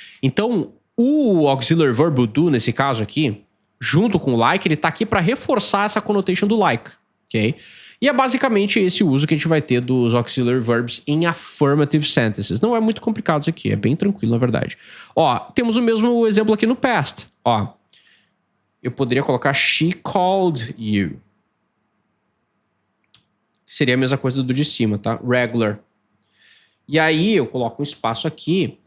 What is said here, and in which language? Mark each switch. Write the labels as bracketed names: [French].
[Portuguese] Então, o auxiliary verb do, nesse caso aqui, junto com o like, ele tá aqui para reforçar essa connotation do like, ok? E é basicamente esse uso que a gente vai ter dos auxiliary verbs em affirmative sentences. Não é muito complicado isso aqui, é bem tranquilo, na verdade. Ó, temos o mesmo exemplo aqui no past. Ó, eu poderia colocar [English] she called you. [Portuguese] Seria a mesma coisa do de cima, tá? Regular. E aí eu coloco um espaço aqui.